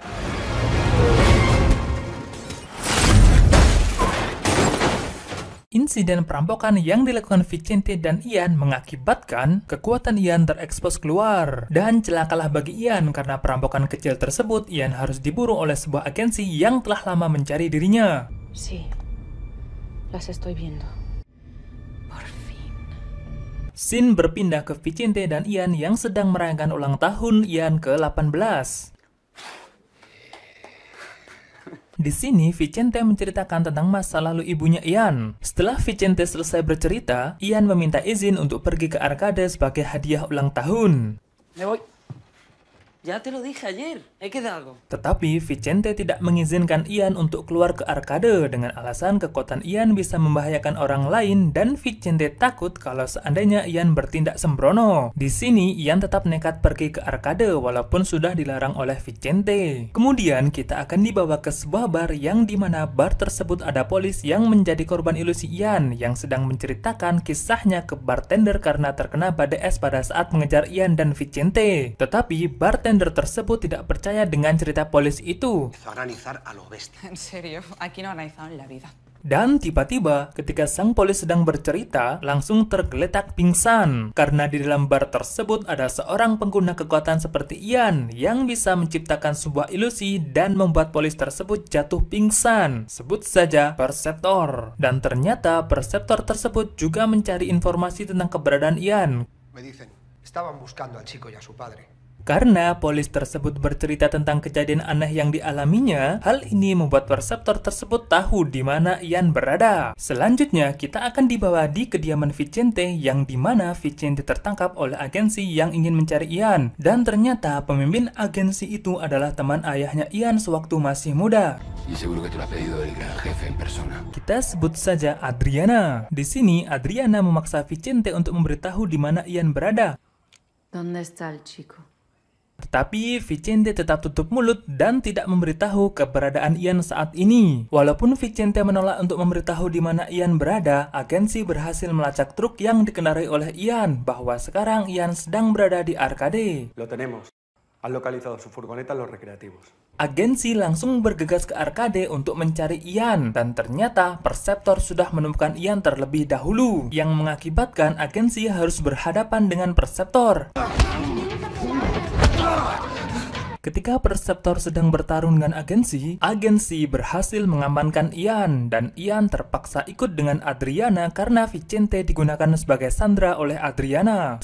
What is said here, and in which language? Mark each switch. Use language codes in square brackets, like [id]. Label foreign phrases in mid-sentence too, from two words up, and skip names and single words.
[id] Insiden perampokan yang dilakukan Vicente dan Ian mengakibatkan kekuatan Ian terekspos keluar. Dan celakalah bagi Ian karena perampokan kecil tersebut, Ian harus diburu oleh sebuah agensi yang telah lama mencari dirinya. [es] Sí, las estoy viendo. Por fin. [id] Scene berpindah ke Vicente dan Ian yang sedang merayakan ulang tahun Ian ke-18. Di sini, Vicente menceritakan tentang masa lalu ibunya Ian. Setelah Vicente selesai bercerita, Ian meminta izin untuk pergi ke arcade sebagai hadiah ulang tahun. [es] Me voy. Ya te lo dije ayer, he quedado. [id] Tetapi Vicente tidak mengizinkan Ian untuk keluar ke arcade dengan alasan kekuatan Ian bisa membahayakan orang lain, dan Vicente takut kalau seandainya Ian bertindak sembrono. Di sini Ian tetap nekat pergi ke arcade walaupun sudah dilarang oleh Vicente. Kemudian kita akan dibawa ke sebuah bar yang dimana bar tersebut ada polis yang menjadi korban ilusi Ian yang sedang menceritakan kisahnya ke bartender karena terkena badai es pada saat mengejar Ian dan Vicente. Tetapi bartender tersebut tidak percaya dengan cerita polis itu. [es] En serio, aquí no ha analizado en la vida. [id] Dan tiba-tiba ketika sang polis sedang bercerita, langsung tergeletak pingsan. Karena di dalam bar tersebut ada seorang pengguna kekuatan seperti Ian yang bisa menciptakan sebuah ilusi dan membuat polis tersebut jatuh pingsan. Sebut saja Perceptor. Dan ternyata Perceptor tersebut juga mencari informasi tentang keberadaan Ian. [es] Me dicen, estaban buscando al chico y a su padre. [id] Karena polis tersebut bercerita tentang kejadian aneh yang dialaminya, hal ini membuat Perceptor tersebut tahu di mana Ian berada. Selanjutnya, kita akan dibawa di kediaman Vicente yang dimana Vicente tertangkap oleh agensi yang ingin mencari Ian. Dan ternyata pemimpin agensi itu adalah teman ayahnya Ian sewaktu masih muda. Kita sebut saja Adriana. Di sini, Adriana memaksa Vicente untuk memberitahu di mana Ian berada. [es] ¿Dónde está el chico? [id] Tetapi Vicente tetap tutup mulut dan tidak memberitahu keberadaan Ian saat ini. Walaupun Vicente menolak untuk memberitahu di mana Ian berada, agensi berhasil melacak truk yang dikendarai oleh Ian bahwa sekarang Ian sedang berada di arcade. [es] Lo tenemos. Han localizado su furgoneta en los recreativos. [id] Agensi langsung bergegas ke arkade untuk mencari Ian, dan ternyata Perceptor sudah menemukan Ian terlebih dahulu, yang mengakibatkan agensi harus berhadapan dengan Perceptor. Ketika Perceptor sedang bertarung dengan agensi berhasil mengamankan Ian, dan Ian terpaksa ikut dengan Adriana karena Vicente digunakan sebagai sandera oleh Adriana.